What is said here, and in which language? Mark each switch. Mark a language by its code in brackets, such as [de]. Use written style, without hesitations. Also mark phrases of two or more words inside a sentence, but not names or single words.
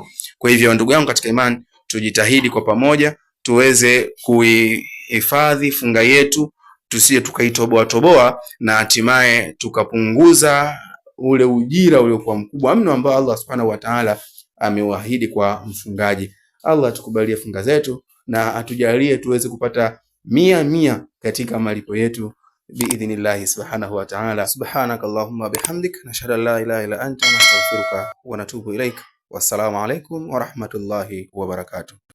[sw] Kwa hivyo ndugu yangu katika iman, tujitahidi kwa pamoja tuweze kuihifadhi funga yetu, tusije tukaitoboa na hatimaye tukapunguza ule ujira uliokuwa mkubwa mno ambao Allah [ar] سبحانه وتعالى [sw] amewaahidi kwa mfungaji. Allah tukubalie funga zetu na atujalie tuweze kupata 100 katika malipo yetu [ar] بإذن الله سبحانه وتعالى. سبحانك اللهم بحمدك نشهد أن لا إله إلا أنت نستغفرك ونتوب إليك. والسلام عليكم ورحمة الله وبركاته.